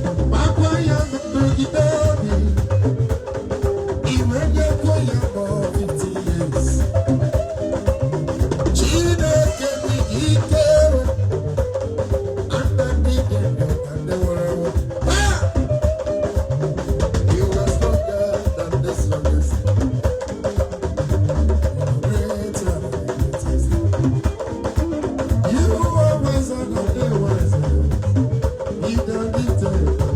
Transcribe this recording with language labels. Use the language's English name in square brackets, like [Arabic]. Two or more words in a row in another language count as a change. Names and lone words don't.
[Igbo] Makwa ya nrụgide obi. I wee nyekwa ya nọ [English] fifty years. [Igbo] Chineke dị ike. Aka ndị dị ndụ ka Ah! [English] You are stronger than the strongest. Greater than the greatest. You are wiser than the wisest. He done it all.